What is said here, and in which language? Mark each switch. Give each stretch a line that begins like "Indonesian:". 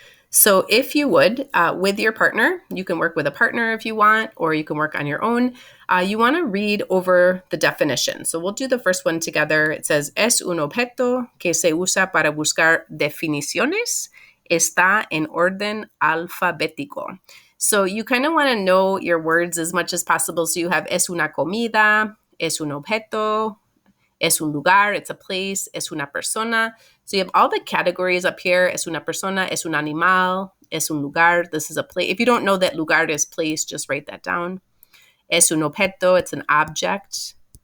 English: So if you would, with your partner, you can work with a partner if you want, or you can work on your own. You want to read over the definition. So we'll do the first one together. It says,
Spanish: es un objeto que se usa para buscar definiciones. Está en orden alfabético.
English: So you kind of want to know your words as much as possible. So you have
Spanish: es una comida, es un objeto, es un lugar,
English: it's a place,
Spanish: es una persona.
English: So you have all the categories up here.
Spanish: Es una persona, es un animal, es un lugar,
English: this is a place. If you don't know that lugar is place, just write that down.
Spanish: Es un objeto,
English: it's an object.